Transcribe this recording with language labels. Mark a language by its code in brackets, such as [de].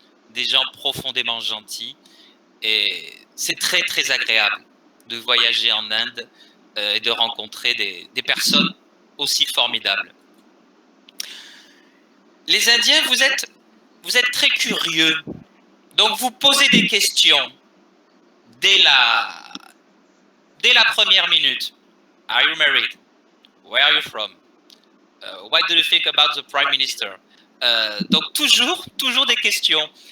[fr] Des gens profondément gentils. Et c'est très agréable de voyager en Inde et de rencontrer des personnes aussi formidables. Les Indiens, vous êtes très curieux. Donc, vous posez des questions dès la première minute. [en] Are you married? Where are you from? What do you think about the Prime Minister? [fr] Donc, toujours des questions.